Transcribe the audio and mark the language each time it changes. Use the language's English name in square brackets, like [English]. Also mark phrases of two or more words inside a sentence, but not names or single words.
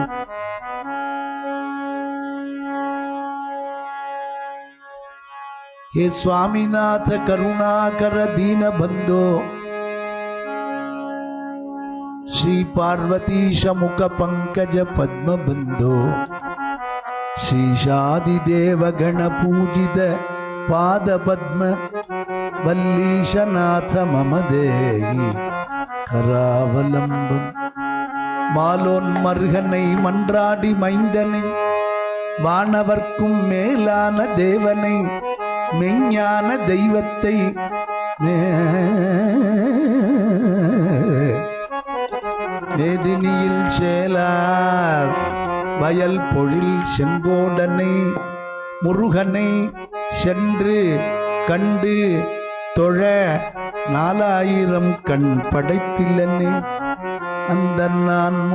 [Sanskrit] हे स्वामीनाथ करुणाकर दीन बंधो श्री पार्वतीश मुख पंकज पद्म बंधो शीशादिदेव गण पूजित पाद पद्म वल्लीशनाथ मम देहि करावलंबम। [Tamil] मालोन्मर्गனை மன்றாடி மைந்தனை வானவர்க்கும் மேலான தேவனை மெஞ்ஞான தெய்வத்தை மேதினியில் சேலார் வயல் பொழில் செங்கோடனை முருகனை சென்று கண்டு தொழ 4000 கண் படைத்தில்லனே அந்த நான்